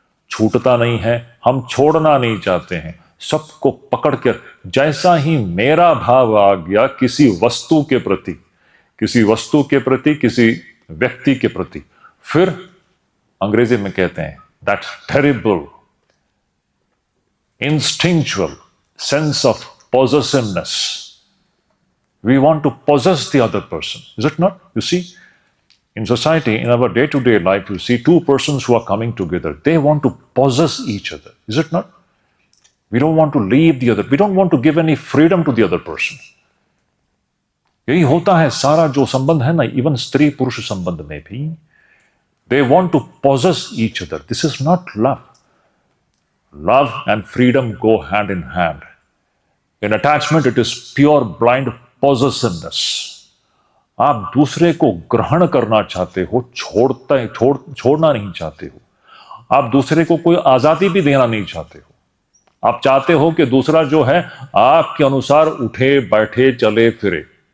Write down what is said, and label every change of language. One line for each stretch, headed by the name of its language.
Hindi: छूटता नहीं है, हम छोड़ना नहीं चाहते हैं। सबको पकड़ कर, जैसा ही मेरा भाव आ गया किसी वस्तु के प्रति, किसी वस्तु के प्रति, किसी व्यक्ति के प्रति, फिर अंग्रेजी में कहते हैं
English: That terrible instinctual sense of possessiveness. We want to possess the other person, is it not? You see, in society, in our day-to-day life, you see two persons who are coming together. They want to possess each other, is it not? We don't want to leave the other. We don't want to give any freedom to the other person.
Hindi: यही होता है सारा जो संबंध है ना, even स्त्री पुरुष संबंध में भी.
English: They want to possess each other. This is not love. Love and freedom go hand in hand. In attachment, it is pure blind possessiveness.
Hindi: आप दूसरे को ग्रहण करना चाहते हो, छोड़ना नहीं चाहते हो। आप दूसरे को कोई आजादी भी देना नहीं चाहते हो। आप चाहते हो कि दूसरा जो है आपके अनुसार उठे बैठे चले फिरे।